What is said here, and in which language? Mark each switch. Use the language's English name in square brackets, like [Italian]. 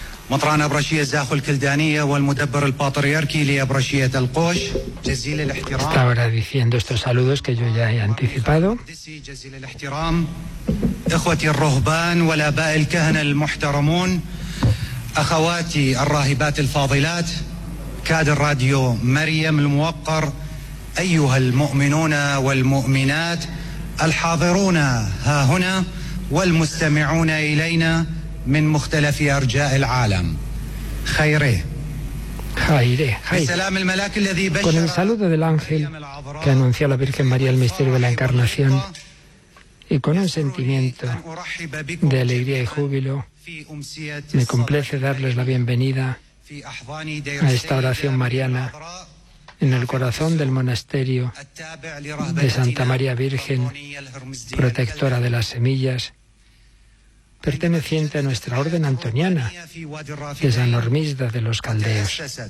[Arabic] مطران أبرشية الزاخو الكلدانية والمدبر الباترياركي لأبرشية القوش جزيل الاحترام. [Spanish] Estaba diciendo estos saludos que yo ya he anticipado. [Arabic] جزيل الاحترام إخوتي الرهبان والآباء الكهنة المحترمون أخواتي الراهبات الفاضلات كادر راديو مريم الموقر أيها المؤمنون والمؤمنات الحاضرون ها هنا والمستمعون إلينا من مختلف أرجاء العالم خيره بسلام الملاك الذي بشر. [Spanish] Con el saludo del ángel que anunció a la Virgen María el misterio de la Encarnación y con un sentimiento de alegría y júbilo me complace darles la bienvenida a esta oración mariana en el corazón del monasterio de Santa María Virgen protectora de las semillas, perteneciente a nuestra orden antoniana de San Hormizda de los Caldeos.